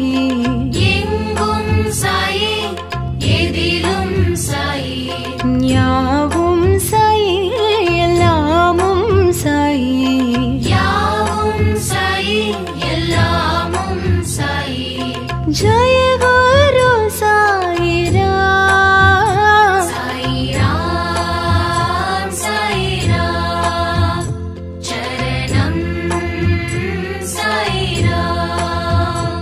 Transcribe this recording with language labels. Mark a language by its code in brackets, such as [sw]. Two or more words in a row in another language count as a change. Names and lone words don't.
[ta] எங்கும் சாய் எதிலும் சாய்। யாவும் சாய் எல்லாமும் சாய்। யாவும் சாய் எல்லாமும் சாய்। [hi] जय गुरु साई राम। साई राम चरणम साई राम।